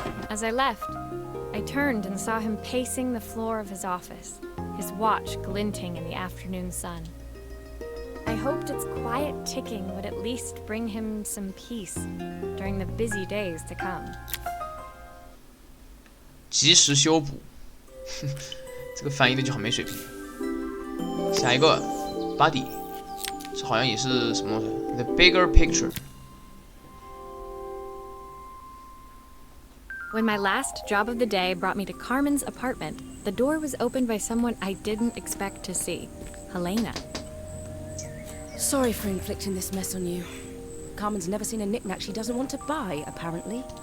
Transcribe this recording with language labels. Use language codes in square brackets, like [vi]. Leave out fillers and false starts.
[en] As I left, I turned and saw him pacing the floor of his office, his watch glinting in the afternoon sun. I hoped its quiet ticking would at least bring him some peace during the busy days to come. [zh] 及时修补，这个翻译的就很没水平。下一个 Buddy， 这好像也是什么东西 ？ [en] The bigger picture。 When my last job of the day brought me to Carmen's apartment, the door was opened by someone I didn't expect to see, Helena. Sorry for inflicting this mess on you. Carmen's never seen a knick-knack she doesn't want to buy, apparently.